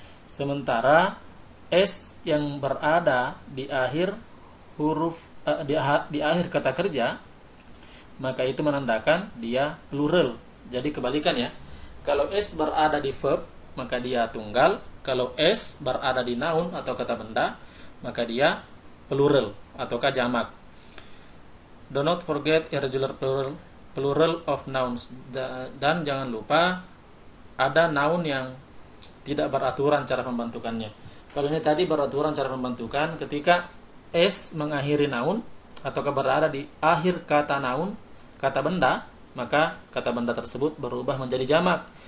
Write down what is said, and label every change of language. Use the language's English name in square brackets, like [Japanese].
[Indonesian] Sementara S yang berada di akhir huruf di akhir kata kerja, maka itu menandakan dia plural. Jadi kebalikan ya. Kalau S berada di verb, maka dia tunggal. Kalau S berada di noun atau kata benda, maka dia plural ataukah jamak. [English] Do not forget irregular plural of nouns. [Indonesian] Dan jangan lupa ada noun yang tidak beraturan cara pembentukannya. Kalau ini tadi beraturan cara pembentukan ketika S mengakhiri noun ataukah berada di akhir kata noun, kata benda, maka kata benda tersebut berubah menjadi jamak.